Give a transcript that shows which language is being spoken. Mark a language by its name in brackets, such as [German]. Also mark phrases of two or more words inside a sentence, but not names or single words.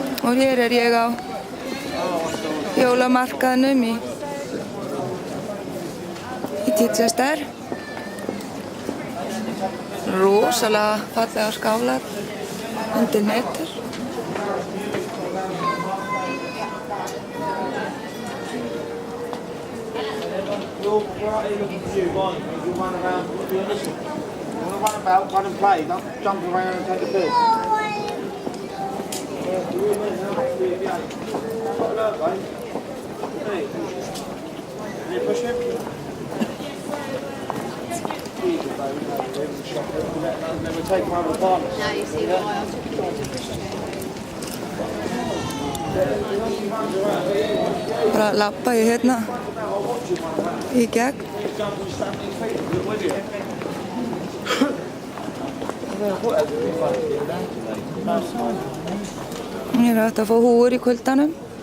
[Icelandic] Og hér ég á jólamarkaðnum í Chichester. Rosalega fallega skálar undir netur. [English] You're right looking for you, right? You run around, listen. You want to run about, run and play, don't jump around and take a piss. Can you push him? Then we take him over the partners. Now you see why I took it. [Icelandic] Bara labba ég hérna í gegn. Hér hægt að fá húfur í kuldanum.